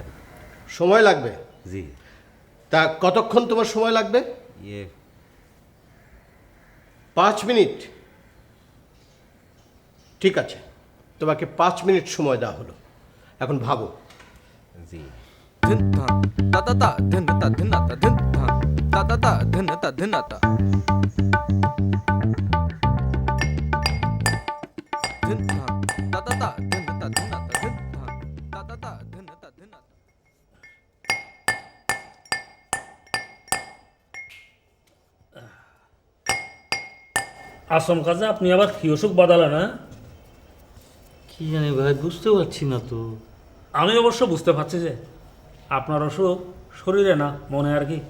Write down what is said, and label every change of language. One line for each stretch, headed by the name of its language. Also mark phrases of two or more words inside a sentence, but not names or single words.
Bangla: সময় লাগবে? জি। তা কতক্ষণ তোমার সময় লাগবে? ইয়ে 5 মিনিট। ঠিক আছে, তোমাকে 5 মিনিট সময় দেওয়া হলো। এখন ভাবো। জি। धिन था ता ता ता धिन ता धिन ता धिन था ता ता ता धिन ता धिन ता धिन था ता ता ता धिन ता धिन ता धिन था ता ता ता धिन ता धिन ता আসমকা যে আপনি আবার কি অসুখ বাদালেন? না কি জানি ভাই, বুঝতে পারছি না তো। আমি অবশ্য বুঝতে পারছি যে আপনার অসুখ শরীরে না মনে আর কি।